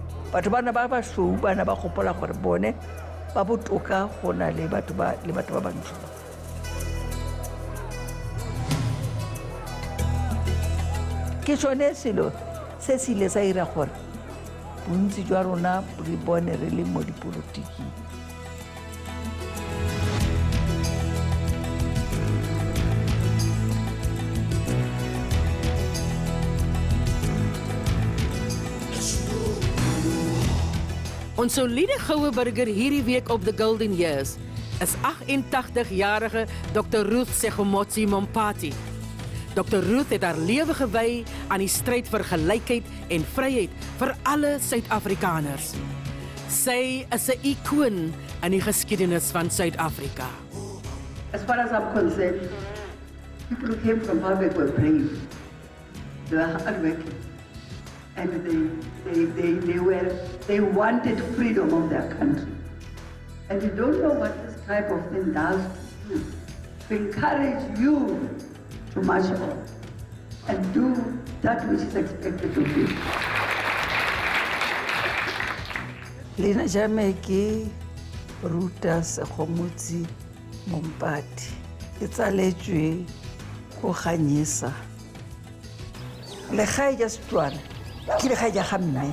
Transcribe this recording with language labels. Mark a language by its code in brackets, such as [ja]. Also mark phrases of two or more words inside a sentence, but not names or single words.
[tn] batho bana ba basweu bana ba gopola gore bone ba botoka go na le batho ba bantsho. Ke tsone selo se se ile sa ira gore bontsi jwa rona re bone re le mo dipolotiking. [af] Ons soliede goue burger hierdie week op The Golden Years is 88-jarige Dr. Ruth Segomotsi Mompati. Dr. Ruth het haar lewe gewy aan die stryd vir gelykheid en vryheid vir alle Suid-Afrikaners. Sy is 'n ikoon in die geskiedenis van Suid-Afrika. [en] As far as I'm concerned, people who came from Harvard were brave. They were hardworking. And they wanted freedom of their country. And you don't know what this type of thing does to you. To encourage you to march on and do that which is expected of you. [tn] Lena jame ke Ruth Segomotsi Mompati. Ke tsaletswe go ganyesa. Le gae ja Setswana. Ke le gae ja ga mme.